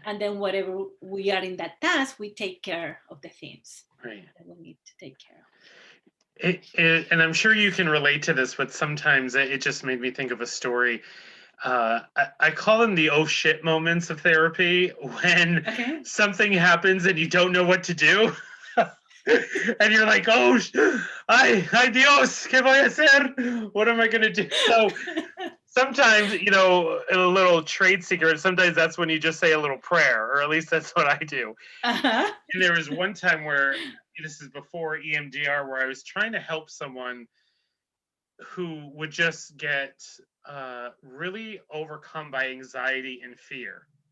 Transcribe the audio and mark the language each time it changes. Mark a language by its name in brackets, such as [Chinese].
[English] And then whatever we are in that task, we take care of the things that we need to take care of. And I'm sure you can relate to this, but sometimes it just made me think of a story. I call them the oh shit moments of therapy, when something happens and you don't know what to do. And you're like, oh, [Spanish] ay Dios, ¿qué voy a hacer? [English] What am I going to do? So sometimes, in a little trade secret, sometimes that's when you just say a little prayer, or at least that's what I do. Uh-huh. And there was one time where, this is before EMDR, where I was trying to help someone who would just get really overcome by anxiety and fear.